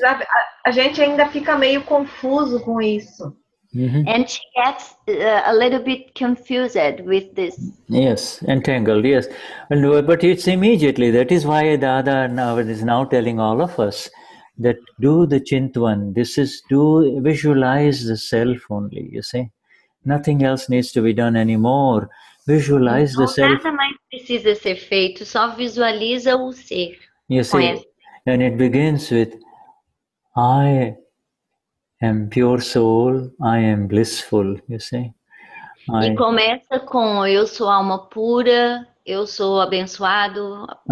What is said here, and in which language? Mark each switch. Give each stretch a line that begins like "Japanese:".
Portuguese: Mas a gente ainda fica meio confuso com isso.
English: And she gets a little bit confused with this. Yes, entangled, yes. But it's immediately, that is why Dada now is now telling all of us that do the Chintwan, visualize the self only, you see. Nothing else needs to be done anymore. Visualize the self.
Portuguese: Nada mais precisa ser feito, só visualiza o ser.
English: You see, and it begins with, I am pure soul, I am blissful, you see.
Portuguese: E começa com, eu sou alma pura, eu sou abençoado.